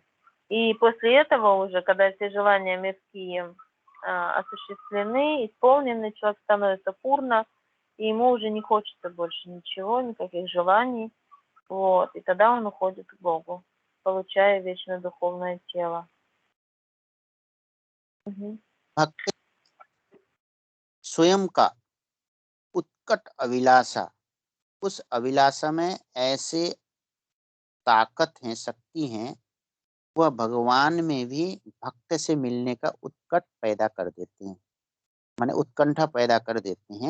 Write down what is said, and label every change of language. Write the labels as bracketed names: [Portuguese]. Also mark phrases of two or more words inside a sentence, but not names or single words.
[Russian] И после этого уже, когда все желания мирские осуществлены, исполнены, человек становится пурна, и ему уже не хочется больше ничего, никаких желаний. Вот. И тогда он уходит к Богу, получая вечное духовное тело. Угу. [Hindi] भक्त स्वयं का उत्कट अभिलाषा, उस अभिलाषा में ऐसे ताकत है, शक्ति है, वह भगवान में भी भक्त से मिलने का उत्कट पैदा कर देते हैं, माने उत्कंठा पैदा कर देते हैं।